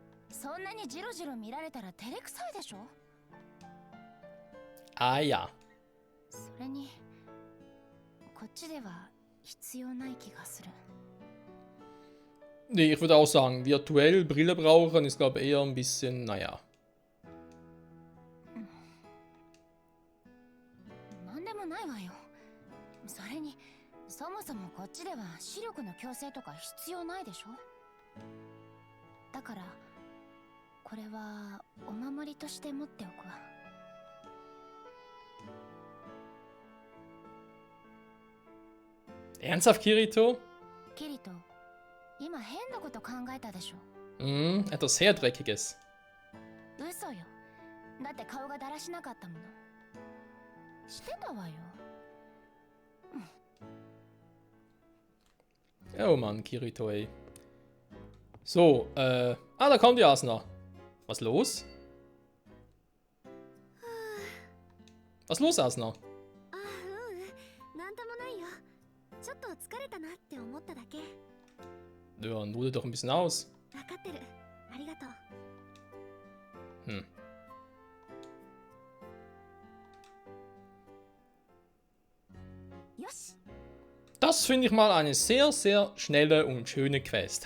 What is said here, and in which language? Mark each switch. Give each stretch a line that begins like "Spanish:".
Japanese: そんなにジロジロ見られたら照れくさいでしょ。
German: Ah ja.
Japanese: それにこっちでは必要ない気がする。
German: Nee, ich würde auch sagen, virtuell Brille brauchen ist, glaube ich, eher ein bisschen, naja.
Japanese: なんでもないわよ。それにそもそもこっちでは視力の矯正とか必要ないでしょ。だからこれはお守りとして持っておくわ。
German: Ernsthaft, Kirito?
Japanese: キリト、今変なこと考えたでしょ。
German: Etwas sehr Dreckiges.
Japanese: 嘘よ。だって顔がだらしなかったもの。してたわよ。
German: Oh Mann, Kirito, ey. So, da kommt die Asna. Was los? Was los, Asna?
Japanese: なんともないよ。ちょっと疲れたなって思っただけ。
German: Ja, dann ruh doch ein bisschen aus.
Japanese: わかってる。ありがとう。よし。
German: Das finde ich mal eine sehr, sehr schnelle und schöne Quest.